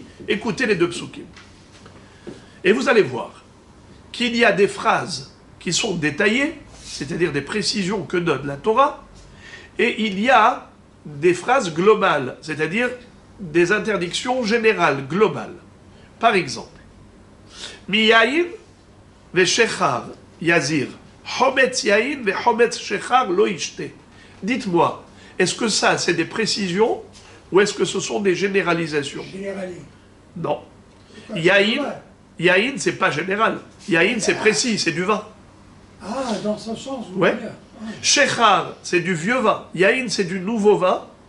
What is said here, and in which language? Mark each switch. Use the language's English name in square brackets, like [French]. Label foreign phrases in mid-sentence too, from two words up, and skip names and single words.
[French] Écoutez les deux psukim. Et vous allez voir qu'il y a des phrases qui sont détaillées, c'est-à-dire des précisions que donne la Torah, et il y a des phrases globales, c'est-à-dire des interdictions générales, globales. Par exemple, [Hebrew] מיין ושכר יזיר חומץ יין וחומץ שכר לא ישתה. [French] Dites-moi, est-ce que ça, c'est des précisions ou est-ce que ce sont des généralisations? Généralisé. Non. Yaïn, c'est pas général. Yaïn, c'est précis, c'est du vin. Ah, dans ce sens, vous Ouais. voulez dire. Shechar, c'est du vieux vin. Yaïn, c'est du nouveau vin.